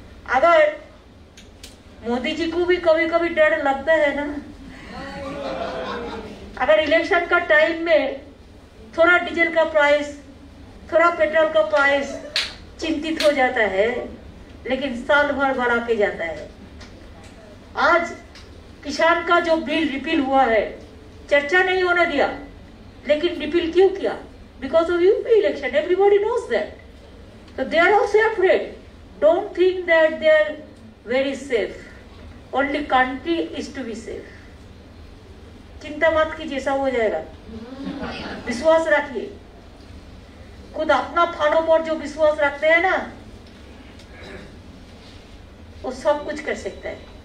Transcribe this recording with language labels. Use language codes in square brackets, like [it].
[hi] अगर मोदी जी को भी कभी कभी डर लगता है ना, अगर इलेक्शन का टाइम में थोड़ा डीजल का प्राइस, थोड़ा पेट्रोल का प्राइस चिंतित हो जाता है, लेकिन साल भर बढ़ा के जाता है। आज किसान का जो बिल रिपील हुआ है, चर्चा नहीं होने दिया, लेकिन रिपील क्यों किया? [en] Because of UP election, everybody knows that. So they are also afraid. Don't think that they are very safe. Only country is to be safe. [hi] चिंता मत कीजिए, सब हो जाएगा। विश्वास रखिए। खुद अपना फानों पर जो विश्वास रखते हैं ना, वो सब कुछ कर सकता है।